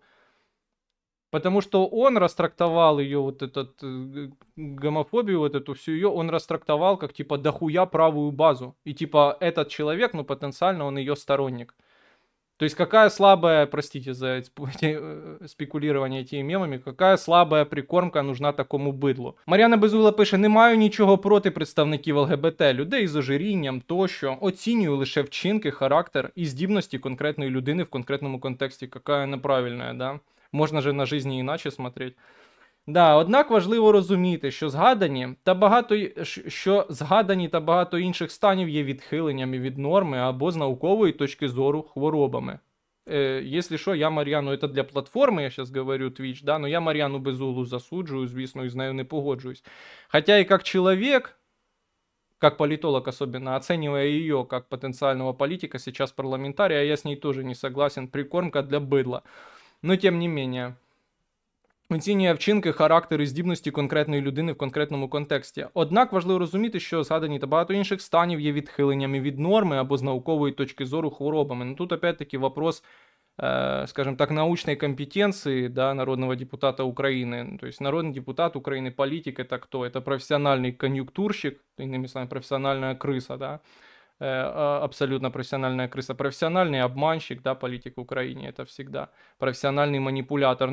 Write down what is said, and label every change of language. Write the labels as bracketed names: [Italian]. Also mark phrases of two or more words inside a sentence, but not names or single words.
[Russian] Потому что он растрактовал ее, вот этот, гомофобию, вот эту всю ее, он растрактовал как, типа, дохуя правую базу. И, типа, этот человек, ну, потенциально он ее сторонник. То есть, какая слабая, простите за спекулирование этими мемами, какая слабая прикормка нужна такому бидлу. [Ukrainian] Мар'яна Безугла пише, не маю нічого проти представників ЛГБТ, людей з ожирінням тощо, оцінюю лише вчинки, характер і здібності конкретної людини в конкретному контексті. [Russian] Какая неправильная, да? [Ukrainian] Можна же на житті іначе смотреть. Да, однак важливо розуміти, що згадані та багато інших станів є відхиленнями від норми або з наукової точки зору хворобами. [Russian] если что, я Мар'яну, это для платформи, я сейчас говорю, Twitch, да, но я Мар'яну Безуглу [Ukrainian] засуджую, звісно, і з нею не погоджуюсь. [Russian] Хотя и как человек, как политолог особенно, оценивая ее как потенциального политика, сейчас парламентария, я с ней тоже не согласен, прикормка для быдла. Но тем не менее, [Ukrainian] оцінює вчинки, характер і здібності конкретної людини в конкретному контексті. Однак важливо розуміти, що згадані та багато інших станів є відхиленнями від норми або з наукової точки зору хворобами. [Russian] Ну тут опять-таки вопрос, скажем так, научной компетенции, да, народного депутата Украины. То есть народный депутат Украины, политик, это кто? Это профессиональный конъюнктурщик, иными словами, профессиональная крыса, да, абсолютно профессиональная крыса, профессиональный обманщик, да, политик в Украине, это всегда профессиональный манипулятор.